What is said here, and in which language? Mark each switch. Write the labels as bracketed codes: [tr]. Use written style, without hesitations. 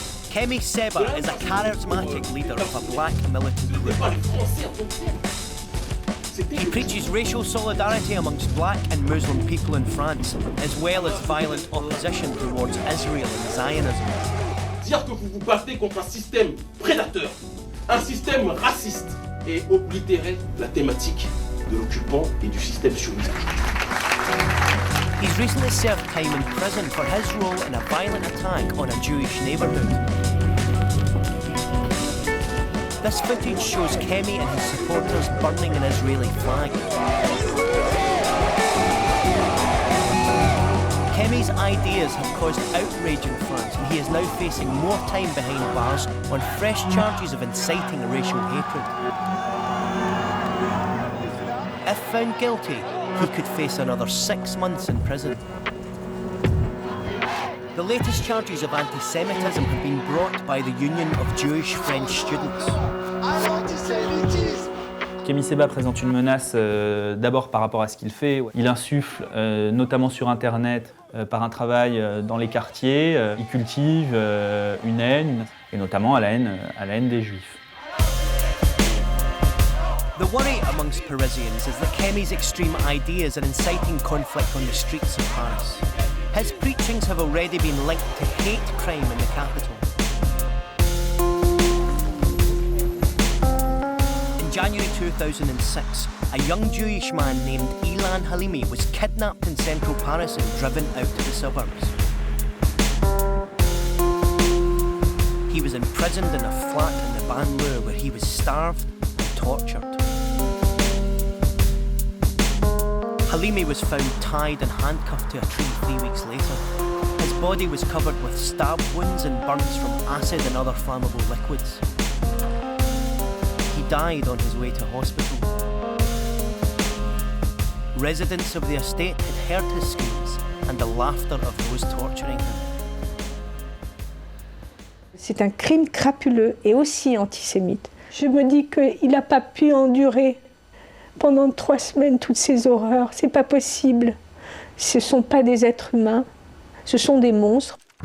[en] Kemi Seba is a charismatic leader of a black militant group. He preaches racial solidarity amongst black and Muslim people in France, as well as violent opposition towards Israel and Zionism. [fr] Dire que vous vous battez contre un système prédateur, un système raciste, et oblitérer la thématique de l'occupant et du système sioniste. [en] He's recently served time in prison for his role in a violent attack on a Jewish neighbourhood. This footage shows Kemi and his supporters burning an Israeli flag. Kemi's ideas have caused outrage in France, and he is now facing more time behind bars on fresh charges of inciting racial hatred. If found guilty, he could face another 6 months in prison. The latest charges of anti-Semitism have been brought by the Union of Jewish French Students. [fr] Kemi Seba présente une menace d'abord par rapport à ce qu'il fait. Il insuffle, notamment sur Internet, par un travail dans les quartiers. Il cultive une haine, et notamment à la haine des Juifs. [en] The worry amongst Parisians is that Kemi's extreme ideas are inciting conflict on the streets of Paris. His preachings have already been linked to hate crime in the capital. In January 2006, a young Jewish man named Ilan Halimi was kidnapped in central Paris and driven out to the suburbs. He was imprisoned in a flat in the banlieue where he was starved and tortured. Halimi was found tied and handcuffed to a tree 3 weeks later. His body was covered with stab wounds and burns from acid and other flammable liquids. He died on his way to hospital. Residents of the estate had heard his screams and the laughter of those torturing him. [fr] C'est un crime crapuleux et aussi antisémite. Je me dis qu'il n'a pas pu endurer pendant 3 semaines toutes ces horreurs. C'est pas possible. Ce ne sont pas des êtres humains, ce sont des monstres.